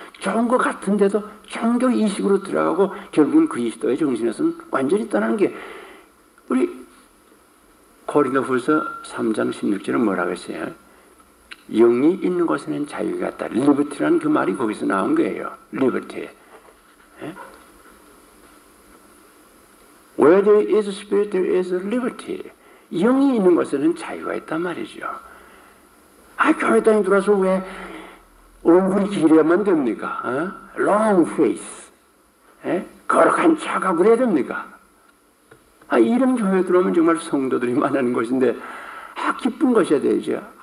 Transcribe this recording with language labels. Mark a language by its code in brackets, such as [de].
[ko] 좋은 것 같은데도 종교 이식으로 들어가고 결국은 그리스도의 정신에서는 완전히 떠나는 게 우리 고린도후서 3장 16절은 뭐라고 했어요? 영이 있는 곳에는 자유가 있다. 리버티라는 그 말이 거기서 나온 거예요. 리버티. [en] Where there is a spirit, there is a liberty. [ko] 영이 있는 곳에는 자유가 있단 말이죠. 교회 다니 들어와서 왜 얼굴이 길어야만 됩니까? long face. 거룩한 척하고 그래야 됩니까? 이런 교회 들어오면 정말 성도들이 만나는 곳인데, 기쁜 것이어야 되죠.